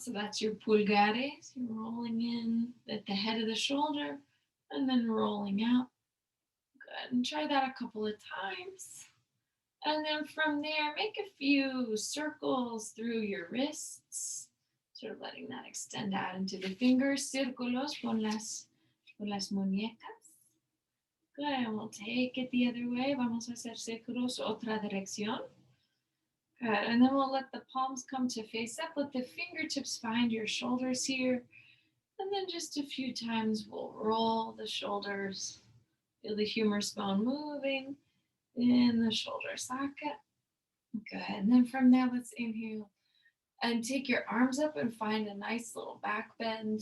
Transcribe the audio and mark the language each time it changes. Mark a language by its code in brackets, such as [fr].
[en] So that's your [es] pulgares. [en] You're rolling in at the head of the shoulder and then rolling out. Good. And try that a couple of times. And then from there, make a few circles through your wrists, sort of letting that extend out into the fingers. [es] Círculos con las muñecas. [en] Good, and we'll take it the other way. [es] Vamos a hacer círculos otra dirección. [en] Good, and then we'll let the palms come to face up. Let the fingertips find your shoulders here. And then just a few times we'll roll the shoulders. Feel the humerus bone moving in the shoulder socket. Good, and then from there, let's inhale and take your arms up and find a nice little back bend.